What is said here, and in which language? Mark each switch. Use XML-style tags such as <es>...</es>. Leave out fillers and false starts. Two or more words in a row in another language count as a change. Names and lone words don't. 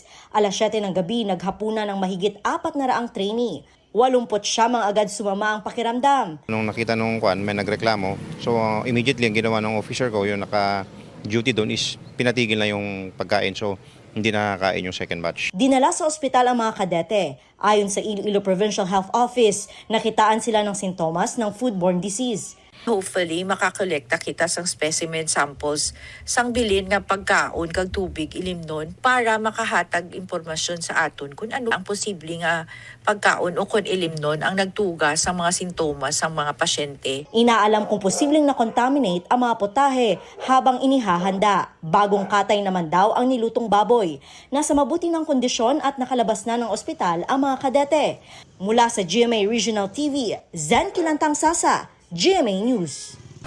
<tl>Alas 7 ng gabi, naghapunan ng mahigit 400 trainee. 89 ang agad sumama ang pakiramdam. Nung nakita nung may nagreklamo,</tl> <en>so immediately</en> <tl>ang ginawa ng officer ko, yung naka-duty doon is pinatigil na yung pagkain. So hindi nakakain yung second batch. Dinala sa ospital ang mga kadete. Ayon sa Iloilo Provincial Health Office, nakitaan sila ng sintomas ng</tl> <en>foodborne disease.</en> <hil>Hopefully, makakolekta kita sang</hil> <en>specimen samples</en> <hil>sang bilin nga pagkaon kag tubig ilimnon para makahatag impormasyon sa aton kung ano ang posible nga pagkaon o kung ilimnon ang nagtuga sa mga sintomas sang mga pasyente.</hil> <tl>Inaalam kung posibleng na-contaminate ang mga potahe habang inihahanda. Bagong katay naman daw ang nilutong baboy. Nasa mabuti ng kondisyon at nakalabas na ng ospital ang mga kadete. Mula sa GMA Regional TV, Zen Kilantang Sasa, GMA News.</tl>